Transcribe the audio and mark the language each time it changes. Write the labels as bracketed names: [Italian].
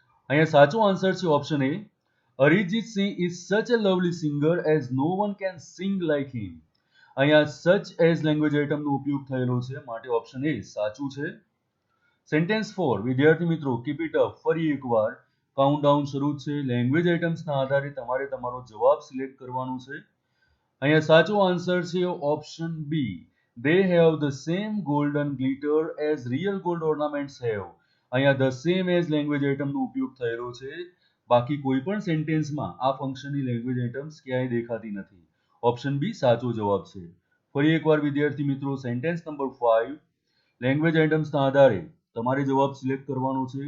[Gujarati] અહીંયા સાચો આન્સર છે option A, [English] Arijit Singh is such a lovely singer as no one can sing like him. [Gujarati] અહીંયા સચ એઝ લેંગ્વેજ આઇટમનો ઉપયોગ થયેલો છે માટે ઓપ્શન એ સાચું છે. સેન્ટેન્સ 4, વિદ્યાર્થી મિત્રો, [English] Keep it up. [Gujarati] ફરી એકવાર કાઉન્ટડાઉન શરૂ છે. લેંગ્વેજ આઇટમ્સના આધારે તમારે તમારો જવાબ સિલેક્ટ કરવાનો છે. અહીંયા સાચો આન્સર છે option B, [English] they have the same golden glitter as real gold ornaments have. [Gujarati] અહીંયા ધ સેમ એઝ લેંગ્વેજ આઇટમનો ઉપયોગ થયેલો છે. બાકી કોઈ પણ સેન્ટેન્સમાં આ ફંક્શનની લેંગ્વેજ આઇટમ્સ ક્યાંય દેખાતી નથી. ઓપ્શન બી સાચો જવાબ છે. ફરી એકવાર વિદ્યાર્થી મિત્રો, સેન્ટેન્સ નંબર 5, લેંગ્વેજ આઇટમ્સના આધારે તમારે જવાબ સિલેક્ટ કરવાનો છે.